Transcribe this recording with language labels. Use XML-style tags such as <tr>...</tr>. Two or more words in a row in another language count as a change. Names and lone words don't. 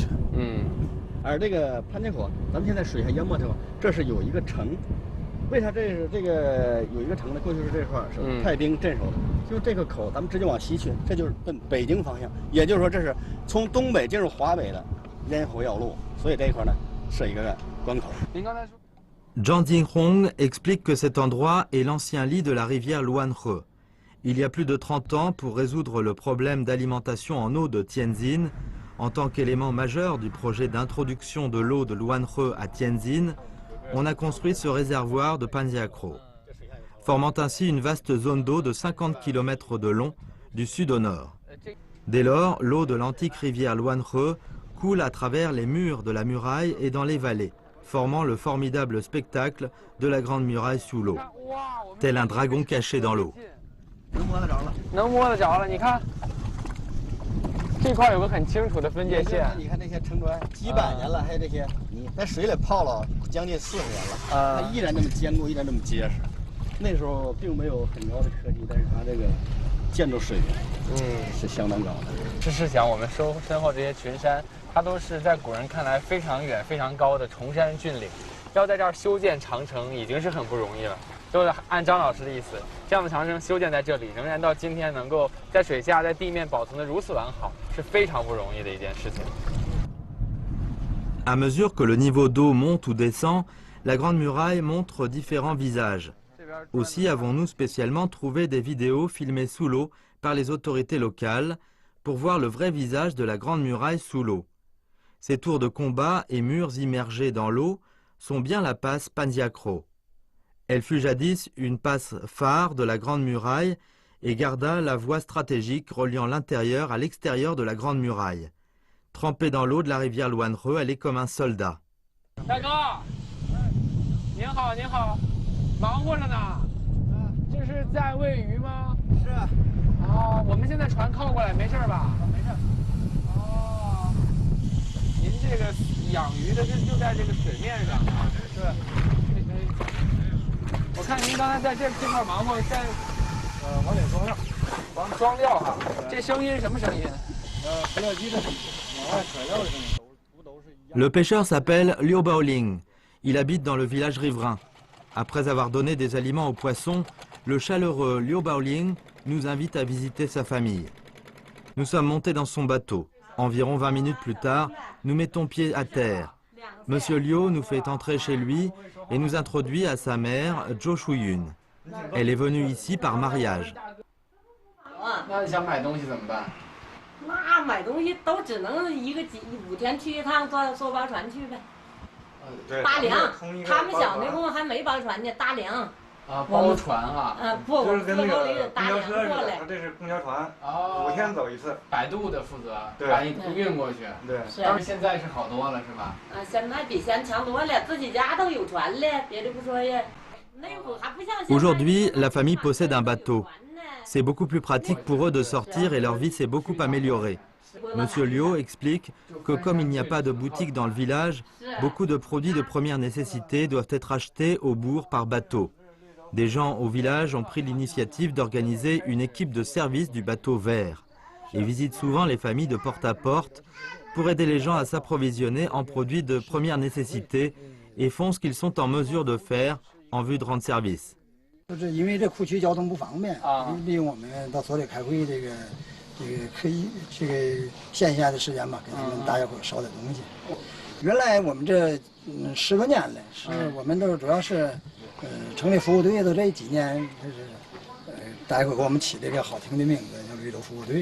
<zh>而这个潘家口，咱们现在水下淹没之后，这是有一个城。为啥这个有一个城呢？过去是这块是派兵镇守的，就这个口，咱们直接往西去，这就是奔北京方向。也就是说，这是从东北进入华北的咽喉要路，所以这一块呢是一个关口。您刚才说。</zh> <fr>Zhang Jinhong explique que cet endroit est l'ancien lit de la rivière Luanhe. Il y a plus de 30 ans, pour résoudre le problème d'alimentation en eau de Tianjin, en tant qu'élément majeur du projet d'introduction de l'eau de Luanhe à Tianjin, on a construit ce réservoir de Panjiakro, formant ainsi une vaste zone d'eau de 50 km de long, du sud au nord. Dès lors, l'eau de l'antique rivière Luanhe coule à travers les murs de la muraille et dans les vallées, formant le formidable spectacle de la Grande Muraille sous l'eau, tel un dragon caché dans l'eau.</fr> <zh>能摸得着了，你看，这块有个很清楚的分界线。你看这些城砖，几百年了，还有这些泥，在水里泡了将近40年了，它依然这么坚固，依然这么结实。那时候并没有很高的科技，但是它这个建筑水平，是相当高的。试想，我们身后这些群山，它都是在古人看来非常远、非常高的崇山峻岭，要在这儿修建长城已经是很不容易了。就是按张老师的意思，这样的长城修建在这里，仍然到今天能够在水下、在地面保存得如此完好，是非常不容易的一件事情。</zh> <fr>À mesure que le niveau d'eau monte ou descend, la Grande Muraille montre différents visages. Aussi avons-nous spécialement trouvé des vidéos filmées sous l'eau par les autorités locales pour voir le vrai visage de la Grande Muraille sous l'eau. Ces tours de combat et murs immergés dans l'eau sont bien la passe Panziacro. Elle fut jadis une passe phare de la Grande Muraille et garda la voie stratégique reliant l'intérieur à l'extérieur de la Grande Muraille. Trempée dans l'eau de la rivière Luanhe, elle est comme un soldat.</fr> <zh>大哥，您好，您好，忙活着呢。这是在喂鱼吗？是。哦，我们现在船靠过来，没事吧？没事。哦，您这个养鱼的就在这个水面上啊？是。我看您刚才在这块忙活，在往里装料，装料哈。这声音什么声音？饲料机的声音，往外甩料的声音。</zh> <fr>Le pêcheur s'appelle Liu Baoling. Il habite dans le village riverain. Après avoir donné des aliments aux poissons, le chaleureux Liu Baoling nous invite à visiter sa famille. Nous sommes montés dans son bateau. Environ 20 minutes plus tard, nous mettons pied à terre. Monsieur Liu nous fait entrer chez lui et nous introduit à sa mère, Zhou Shuyun. Elle est venue ici par mariage.</fr> <zh>那想买东西怎么办？那买东西都只能5天去一趟，坐包船去呗。搭粮，他们小那会还没包船呢，搭粮。啊，包船啊？不，我们4口里搭粮过来。这是公交船，5 天走一次。摆渡的负责，把你运过去。对。但是现在是好多了，是吧？现在比先强多了，自己家都有船了，别的不说呀。那会还不像现在。</zh> <fr>Aujourd'hui, la famille possède un bateau. C'est beaucoup plus pratique pour eux de sortir et leur vie s'est beaucoup améliorée. Monsieur Liu explique que comme il n'y a pas de boutique dans le village, beaucoup de produits de première nécessité doivent être achetés au bourg par bateau. Des gens au village ont pris l'initiative d'organiser une équipe de service du bateau vert et visitent souvent les familles de porte à porte pour aider les gens à s'approvisionner en produits de première nécessité et font ce qu'ils sont en mesure de faire en vue de rendre service.</fr> <zh>就是因为这库区交通不方便啊，利用我们到所里开会可以线下的时间吧，给他们大家伙捎点东西。原来我们这10多年了，是我们都主要是成立服务队的这几年，就是大家伙给我们起这个好听的名字，叫绿洲服务队。</zh>